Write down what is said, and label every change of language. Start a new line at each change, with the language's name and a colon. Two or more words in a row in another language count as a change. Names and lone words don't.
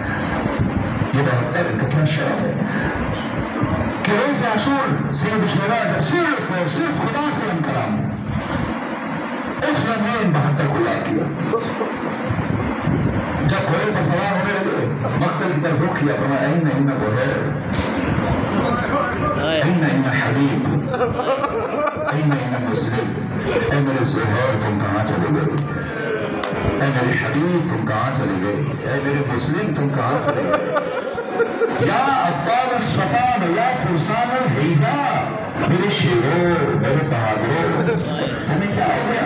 Urdu: یہ 72 ان کا کیا شرف ہے کہ روز عاشور سید الشہداء جب صرف اور صرف خدا سے ہم کلام اس لمحے ان 72 کو یاد کیا، جب گھوڑے پر سوار ہونے لگے مقتل کی طرف رخ کیا، فرمایا
Arabic: این این غدیر، این این حبیب، این این مسلم،
Urdu: اے میرے سہور تم کہاں چلے گئے، اے میرے حبیب تم کہاں چلے گئے، اے میرے مسلم تم کہاں چلے گئے،
Arabic: یا ابطال الصفان یا فرسان الحیجا،
Urdu: میرے شیروں، میرے بہادروں، تمہیں کیا ہو گیا؟